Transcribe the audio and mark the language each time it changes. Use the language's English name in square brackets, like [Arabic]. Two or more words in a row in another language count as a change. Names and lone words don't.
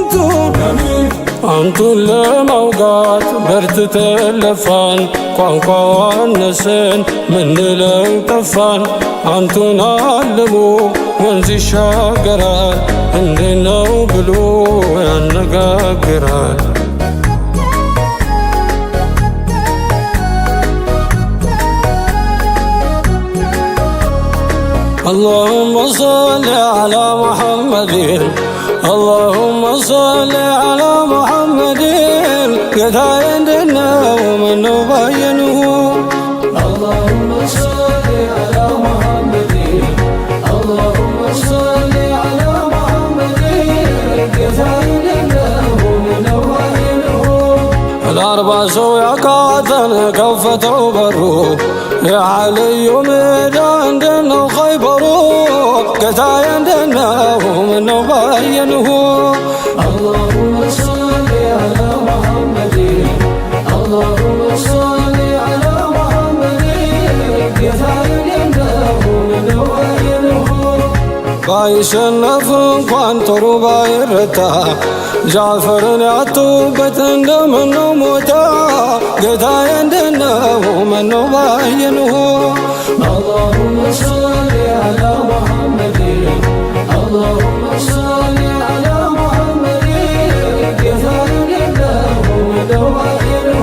[Amharic] አንቱን ለማውጋት በርትተን ለፋን ቋንቋ አነሰን ምንለው ጠፋን አንቱን አልሞ ወንዝ ይሻገራል እንዴት ነው ብሎ ያነጋግራል [Arabic] اللهم صل على محمد اللهم صل على محمد [Amharic] ጌታዬ እንደነው ምነው [Arabic] ባየንሁ اللهم صل على محمد اللهم صل على محمد [Amharic] ጌታዬ እንደነው ምነው ባየንሁ ለ40 ሰው ያቃተን ከፈተው በሩ የዓልዩ ሜዳ እንደነው ኸይበሩ ጌታዬ እንደነው ምነው ባየንሁ [Arabic] اللهم صل على محمد اللهم صل على محمد [Amharic] ጌታዬ እንደነው ባይሸነፍ እንኳን ጦሩ ባይረታ ጃፈርን ያጡበት እንደምነው ሞታ ጌታዬ እንደነው ምነው ባየንሁ [Arabic] اللهم صل على محمد اللهم صل على محمد [Amharic] ጌታዬ እንደነው ምነው ባየንሁ